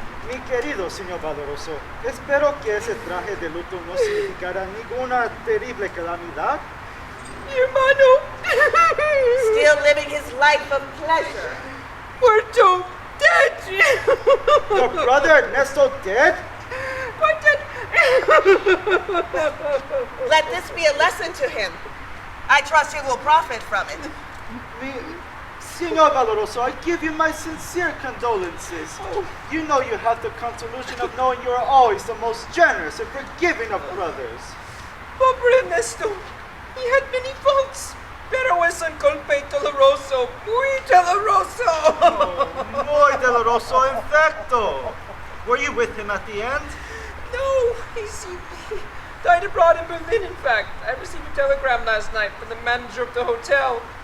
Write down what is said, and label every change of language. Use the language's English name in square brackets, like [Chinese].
[Spanish] Mi querido señor Valoroso, espero que ese traje de luto no significará ninguna terrible calamidad. Mi hermano. [English] Still living his life of pleasure. [Spanish] Muerto. [English] Dead. Your brother Ernesto dead? What did... Let this be a lesson to him. I trust he will profit from it. Senor Valoroso, I give you my sincere condolences. You know you have the consolation of knowing you are always the most generous and forgiving of brothers. Pobre Ernesto. He had many faults. [Spanish] Pero es un golpe doloroso, muy doloroso. Muy doloroso, in facto. [English] Were you with him at the end? No, he died abroad in Berlin, in fact. I received a telegram last night from the manager of the hotel.